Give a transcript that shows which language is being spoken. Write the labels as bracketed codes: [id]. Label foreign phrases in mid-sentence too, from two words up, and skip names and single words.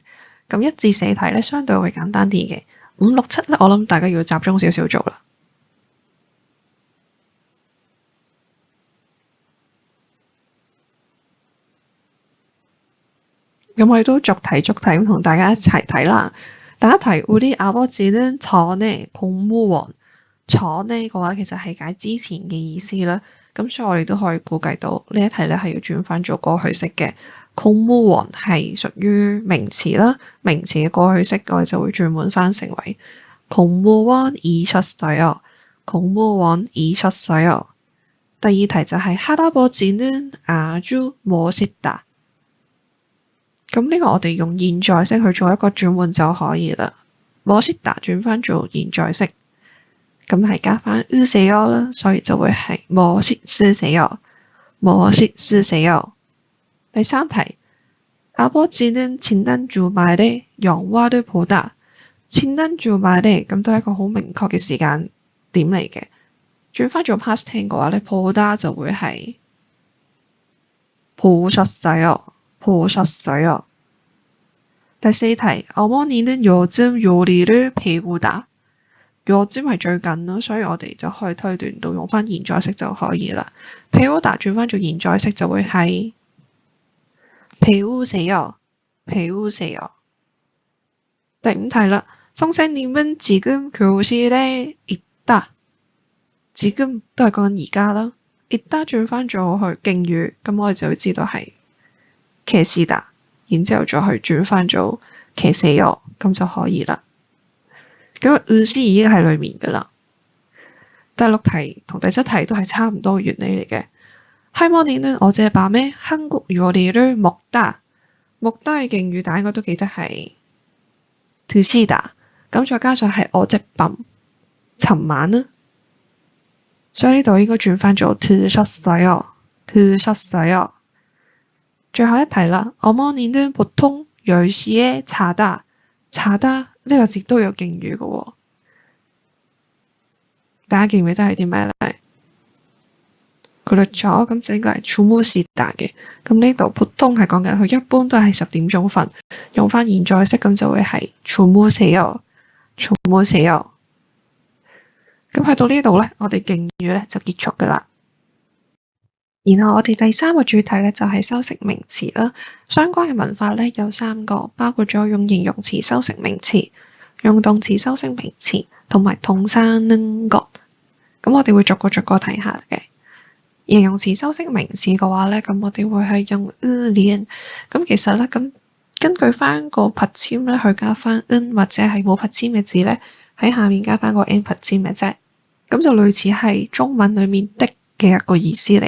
[yue] 咁1至4題咧相對會簡單啲嘅，5、6、7咧我諗大家要集中少少做啦。咁我哋都逐題咁同大家一齊睇啦。第一題 [ko] 우리 아버지는 전에 공무원。 [yue] 전에 嘅話其實係解之前嘅意思啦。咁所以我哋都可以估計到呢一題咧係要轉翻做過去式嘅。公務員係屬於名詞啦，名詞嘅過去式我哋就會轉換翻成為 [ko] 공무원이셨어요。공무원이셨어요。 [yue] 第二題就係 [ko] 할아버지는 아주 멋있다。 [yue] 咁呢個我哋用現在式去做一個轉換就可以啦。멋있다轉翻做現在式，咁係加翻으세요啦，所以就會係멋있으세요。第三題 [ko] 아버지는 지난주말에 영화를 보다。 [yue] 지난주말에 咁都係一個好明確嘅時間點嚟嘅，轉翻做 [en] past tense [yue] 嘅話咧보다就會係보셨어요。第四題 [ko] 어머니는 요즘 요리를 배우다。 [yue] 요즘 係最近啦，所以我哋就可以推斷到用翻現在式就可以啦。배우다轉翻做現在式就會係배우세요。第五題啦， [ko] 선생님은 지금 교실에 있다。 [yue] 지금 都係講緊而家啦，있다轉翻咗去敬語，咁我哋就會知道係계시다，然之後再去轉翻做계세요，咁就可以啦。咁意思已經喺裡面㗎啦。第六題同第七題都係差唔多原理嚟嘅。 [ko] 할머니는 어젯밤에 한국 요리를 먹다。 [yue] 먹다 嘅敬語大家應該都記得係드시다，咁再加上係어젯밤尋晚啦，所以呢度應該轉翻做드셨어요。最後一題啦， [ko] 어머니는 보통 10시에 자다 [yue] 呢個字都有敬語嘅喎，大家記唔記得係啲咩咧？佢略咗，咁就應該係주무시다嘅。咁呢度보통係講緊佢一般都係10點鐘瞓，用翻現在式咁就會係주무세요。咁去到呢度咧，我哋敬語咧就結束噶啦。然後我哋第三個主題咧就係修飾名詞啦，相關嘅文法咧有3個，包括咗用形容詞修飾名詞、用動詞修飾名詞同埋 [ko] 동사는 것。 [yue] 咁我哋會逐個睇下嘅。形容詞修飾名詞嘅話咧，咁我哋會係用連。咁其實咧，咁根據翻個拔簽咧，去加翻或者係冇拔簽嘅字咧，喺下面加翻個 n 拔簽嘅啫。咁就類似係中文裡面的嘅一個意思嚟。